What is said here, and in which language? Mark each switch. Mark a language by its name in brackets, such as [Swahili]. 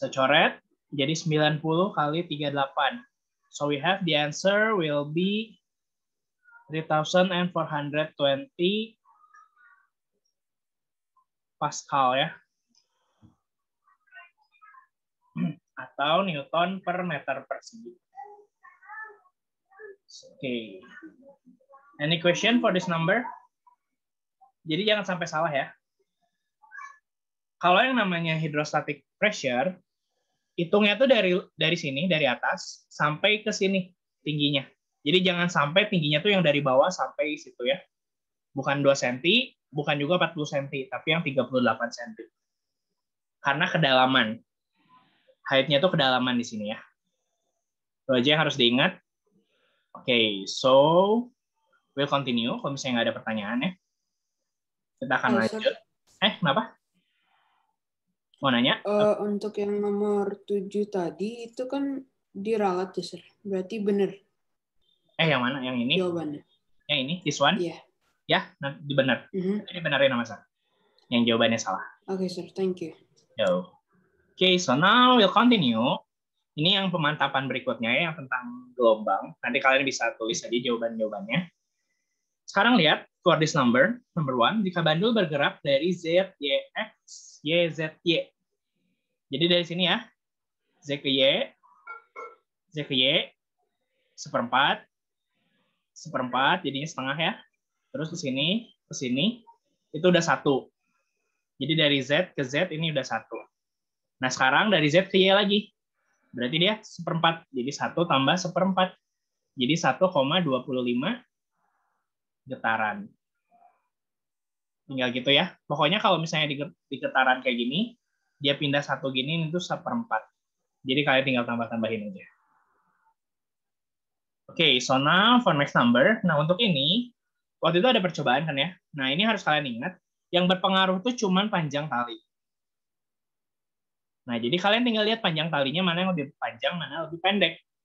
[Indonesian] Saya coret, jadi 90 kali 38. [English] So we have the answer will be 3420 Pascal ya. [Indonesian] Atau Newton per meter persegi. Oke. [English] Any question for this number? [Indonesian] Jadi jangan sampai salah ya. Kalau yang namanya hydrostatic pressure, hitungnya tuh dari sini, dari atas, sampai ke sini tingginya. Jadi jangan sampai tingginya tuh yang dari bawah sampai situ ya. Bukan 2 cm, bukan juga 40 cm, tapi yang 38 cm. Karena kedalaman. Height-nya itu kedalaman di sini ya. Itu aja yang harus diingat. Oke, [English] so we'll continue. [Indonesian] Kalau misalnya nggak ada pertanyaan ya, kita akan lanjut. Kenapa? Mau nanya? Untuk yang nomor 7 tadi, itu kan diralat ya, Sir. Berarti benar. Yang mana? Yang ini? Jawabannya. Yang ini? [English] This one? [Indonesian] Iya. Ya, nanti benar. Ini benerin sama saya. Yang jawabannya salah. [English] Oke, Sir. Thank you. Oke, so now we'll continue. [Indonesian] Ini yang pemantapan berikutnya ya, yang tentang gelombang. Nanti kalian bisa tulis aja jawaban-jawabannya. Sekarang lihat, [English] for this number 1, [Indonesian] jika bandul bergerak dari Z, Y, X, Y, Z, Y. Jadi dari sini ya, Z ke Y, Z ke Y, seperempat, jadinya setengah ya. Terus ke sini, itu udah 1. Jadi dari Z ke Z ini udah 1. Nah sekarang dari Z ke Y lagi. Berarti dia seperempat. Jadi 1 tambah seperempat. Jadi 1,25 getaran. Tinggal gitu ya. Pokoknya kalau misalnya di getaran kayak gini, dia pindah 1 gini, itu seperempat. Jadi kalian tinggal tambah-tambahin aja. [English] Oke, so now for next number. [Indonesian] Nah untuk ini, waktu itu ada percobaan kan ya. Nah ini harus kalian ingat, yang berpengaruh itu cuma panjang tali. Nah, jadi kalian tinggal lihat panjang talinya mana yang lebih panjang, mana lebih pendek.